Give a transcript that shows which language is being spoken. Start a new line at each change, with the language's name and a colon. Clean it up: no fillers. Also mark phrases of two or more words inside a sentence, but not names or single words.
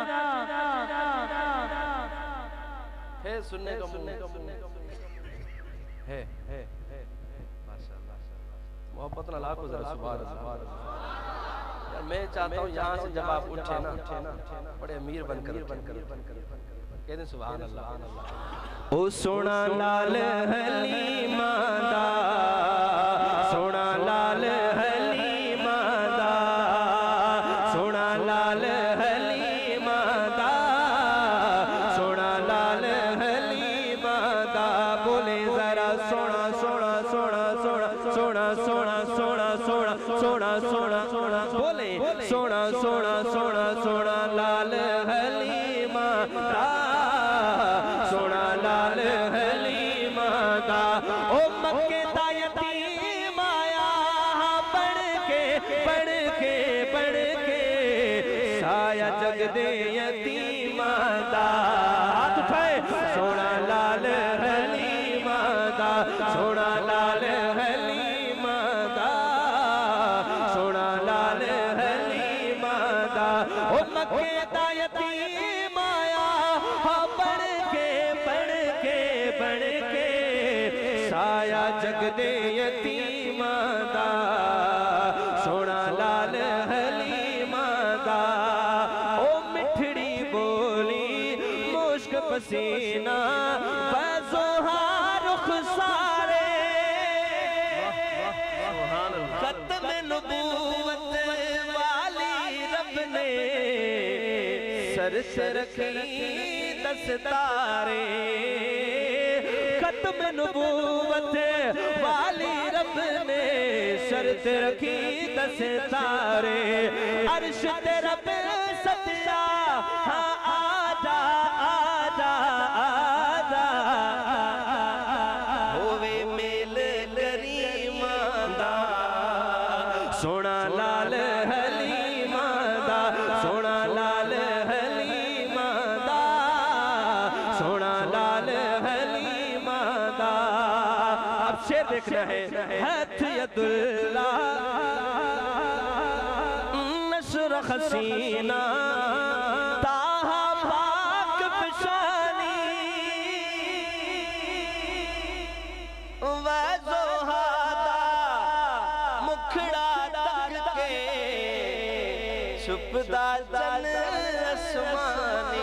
Urdu: ہے سننے کا ہے محبت نہ لاکھو ذرا
Arabic: سبحان اللہ
Urdu: یار میں چاہتا ہوں یہاں سے جب آپ اٹھے نا بڑے امیر بن کر کہہ دیں
Arabic: سبحان اللہ
Punjabi: او سونا لال حلیم دا سونا لال حلیم دا سونا لال حلیم دا سونا لال حلیم دا بولے ذرا سونا سونا سونا سونا سونا سونا سونا سونا سونا سونا سونا بولے سونا سونا سونا سونا لال حلیم دا سونا لال حلیم دا او مکے دا یتیم آیا پڑھ کے سایہ جگ دے یتیم دا ہاتھ اٹھائے سونا لال حلیم دا سونا لال حلیم دا سونا لال حلیم دا او مکے دا یتیم آیا پڑھ کے سایہ جگ دے یتیم دا سونا لال حلیم دا او مٹھڑی بولی مشک پسینہ فیضوہا رخ سارے ختم نبوت والی رب نے سر سے رکھی دستارے ختم نبوت والی رب نے شرط رکھی 10 تارے عرش تے رب ستیا ہاں آجا آجا آجا ہووے میل کریماں دا سونا لال حلیماں دا سونا لال حلیماں دا سونا لال حلیماں دا
Urdu: اب شعر دیکھنا ہے
Punjabi: ہاتھ ید اللہ نشر حسینہ تاہا پاک پشانی وزہادہ مکھڑا تک کے چھپدا چن اسمانی